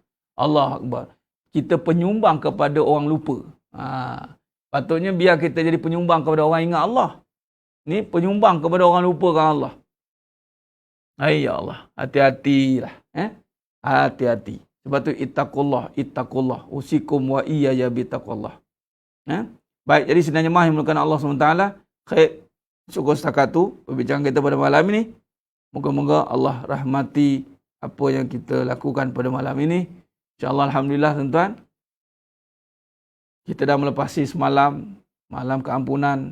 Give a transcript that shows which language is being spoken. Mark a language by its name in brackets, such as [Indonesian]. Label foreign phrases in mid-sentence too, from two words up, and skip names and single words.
[Arabic] الله أكبر. [Malay] Kita penyumbang kepada orang lupa. Patutnya biar kita jadi penyumbang kepada orang ingat Allah. Ni penyumbang kepada orang lupakan Allah. Ya Allah. Hati-hatilah. Hati-hati. Sebab tu ittaqullah. [Arabic] أوصيكم وإياي بتقوى الله. [Malay] Baik, jadi sebenarnya yang dimulakan Allah SWT. Khair. Syukur setakat tu perbincangan kita pada malam ini. Moga-moga Allah rahmati apa yang kita lakukan pada malam ini. InsyaAllah, alhamdulillah tuan-tuan. Kita dah melepasi semalam malam keampunan.